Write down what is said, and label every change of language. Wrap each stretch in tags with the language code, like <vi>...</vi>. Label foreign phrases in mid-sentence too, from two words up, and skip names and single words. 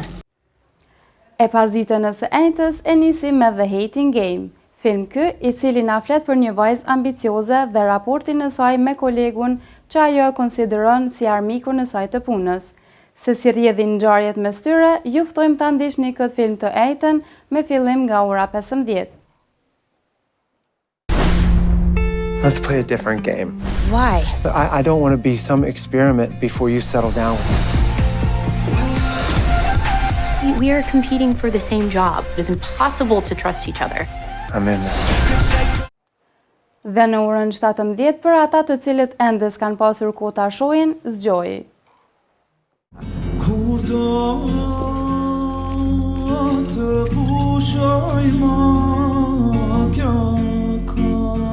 <sq>E pas ditën e së enjtës e nisim me The Hating Game, film ky i cili na flet për një vajzë ambicioze dhe raportin e saj me kolegun që ajo e konsideron si armikun e saj të punës. Se si rrjedhin ngjarjet mes tyre, ju ftojmë ta ndiqni këtë film të enjtën me fillim nga ora 15.</sq> <en>Let's play a different game. Why? I don't want to be some experiment before you settle down. We are competing for the same job. It is impossible to trust each other. I'm in there.</en> <sq>Dhe në orën 17 për ata të cilët ende s'kan pasur kohë ta shohin, Zgjoji. Kur do të pushoj ma kjo ka.</sq>